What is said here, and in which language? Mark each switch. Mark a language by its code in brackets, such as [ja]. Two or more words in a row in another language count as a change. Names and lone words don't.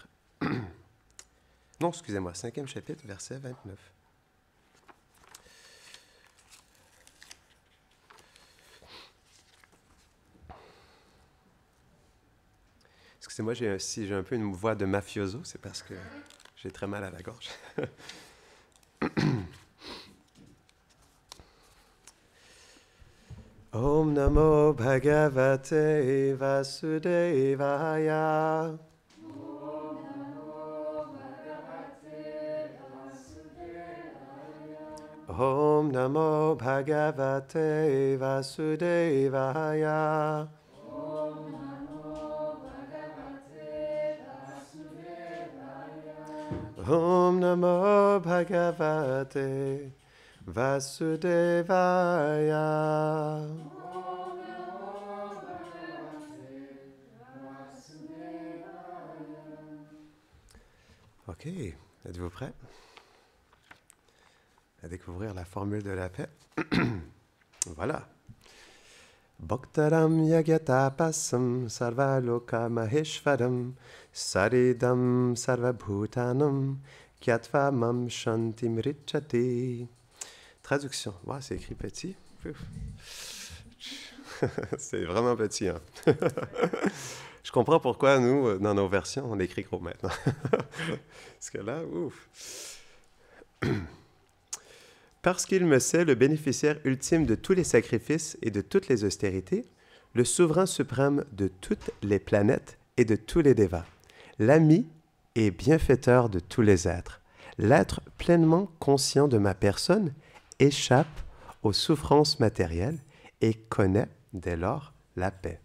[fr] Non, excusez-moi, 5e chapitre, verset 29. Excusez-moi, si j'ai un peu une voix de mafioso, c'est parce que j'ai très mal à la gorge. [sa] Om Namo Bhagavate Vasudevaya. Om Namo Bhagavate Vasudevaya. Om Namo Bhagavate Vasudevaya. [fr] Ok, êtes-vous prêts à découvrir la formule de la paix? Voilà. [sa] Bhaktaram yagyatapasam sarvaloka maheshvaram saridam sarvabhutanam kyatva mam shantim richati. [fr] Traduction. Wow, c'est écrit petit. C'est vraiment petit, hein? Je comprends pourquoi nous, dans nos versions, on écrit gros maintenant. Parce que là, ouf. Parce qu'il me sait le bénéficiaire ultime de tous les sacrifices et de toutes les austérités, le souverain suprême de toutes les planètes et de tous les dévas, l'ami et bienfaiteur de tous les êtres, l'être pleinement conscient de ma personne échappe aux souffrances matérielles et connaît dès lors la paix.